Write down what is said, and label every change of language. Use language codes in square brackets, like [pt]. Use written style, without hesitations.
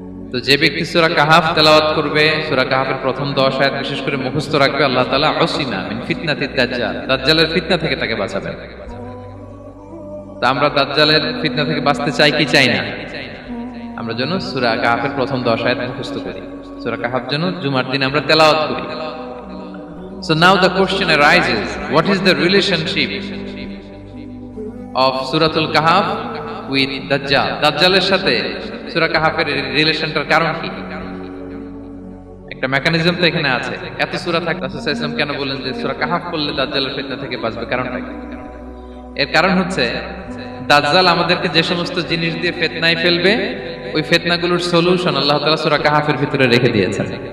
[bn] তো যে ব্যক্তি সূরা কাহফ তেলাওয়াত করবে, সূরা কাহফের প্রথম 10 আয়াত বিশেষ করে মুখস্থ রাখবে, আল্লাহ তাআলা [ar] উসিমা মিন ফিতনাতিদ দাজ্জাল, [bn] দাজ্জালের ফিতনা থেকে তাকে বাঁচাবেন। তো আমরা দাজ্জালের ফিতনা থেকে বাঁচতে চাই কি চাই না? আমরা যেন সূরা কাহফের প্রথম 10 আয়াত মুখস্থ করি, সূরা কাহফ যেন জুমার দিন আমরা তেলাওয়াত করি। [en] So now the question arises, what is the relationship of Suratul Kahf with Dajjal? [bn] দাজ্জালের সাথে সূরা কাহফের রিলেশনটার কারণ কি? একটা মেকানিজম তো এখানে আছে। এত সূরা থাকতে রাসূল সাল্লাল্লাহু আলাইহি ওয়াসাল্লাম কেন বলেন যে সূরা কাহফ পড়লে দাজ্জালের ফিতনা থেকে বাঁচবে? কারণটা কি? এর কারণ হচ্ছে দাজ্জাল আমাদেরকে যে সমস্ত জিনিস দিয়ে ফিতনায় ফেলবে, ওই ফিতনাগুলোর সলিউশন আল্লাহ তাআলা সূরা কাহফের ভিতরে রেখে দিয়েছেন।